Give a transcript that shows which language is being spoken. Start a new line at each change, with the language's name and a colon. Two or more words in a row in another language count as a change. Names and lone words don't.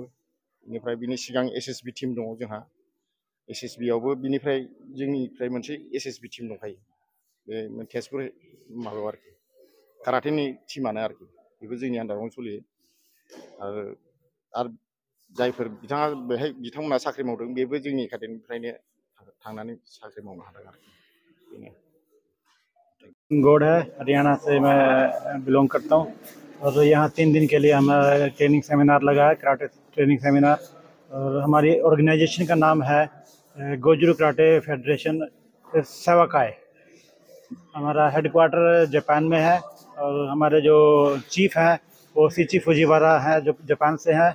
Bodo: बेनिफ्राय बिनि सिगां SSB टिम दङ जोंहा, SSBआवबो जोंनिफ्राय मोनसे SSB टिम दंखायो, बे तेजपुर माबायाव आरोखि, काराटेनि टिमानो आरोखि, बेबो जोंनि आन्दारावनो सोलियो। आरो जायफोर बिथांमोनहा साख्रि मावदों, बेबो जोंनि एकाडेमिनिफ्रायनो थांनानै साख्रि मावनो हादों आरोखि, बेनो।
Hindi: गौड़ है, हरियाणा से मैं बिलोंग करता हूँ, और यहाँ 3 दिन के लिए हमारा
English: training seminar
Hindi: लगा है,
English: karate training seminar.
Hindi: और हमारी ऑर्गेनाइजेशन का नाम है गोजुरु कराटे फेडरेशन सेवाकाय। हमारा हेडक्वार्टर जापान में है, और हमारे जो चीफ हैं वो शिची फुजिवारा हैं, जो जापान से हैं।